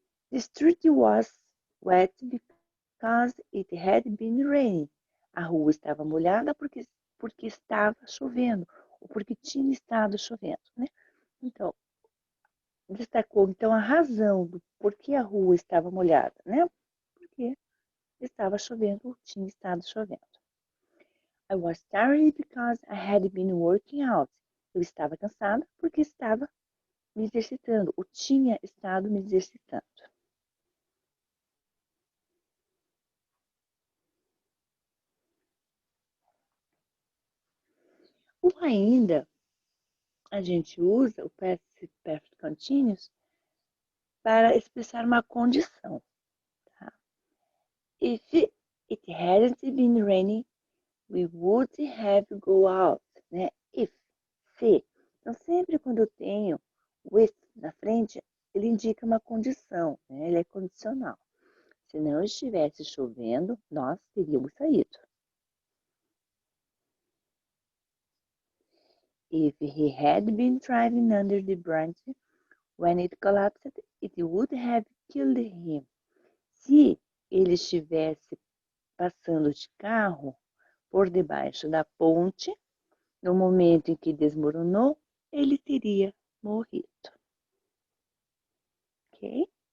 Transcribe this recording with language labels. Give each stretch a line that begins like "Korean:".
English: The street was wet because it had been raining.
Portuguese: A rua estava molhada porque estava chovendo, ou porque tinha estado chovendo, né? Então, destacou então a razão do porquê a rua estava molhada, né? Porque estava chovendo ou tinha estado chovendo.
English: I was tired because I had been working out.
Portuguese: Eu estava cansada porque estava me exercitando, ou tinha estado me exercitando. Ou ainda, a gente usa o past perfect continuous para expressar uma condição. Tá?
English: If it hadn't been raining, we would have go out.
Portuguese: Né? If, se. Então, sempre quando eu tenho with na frente, ele indica uma condição, né? Ele é condicional. Se não estivesse chovendo, nós teríamos saído.
English: If he had been driving under the branch when it collapsed, it would have killed him.
Portuguese: Se ele estivesse passando de carro por debaixo da ponte, no momento em que desmoronou, ele teria morrido. Ok?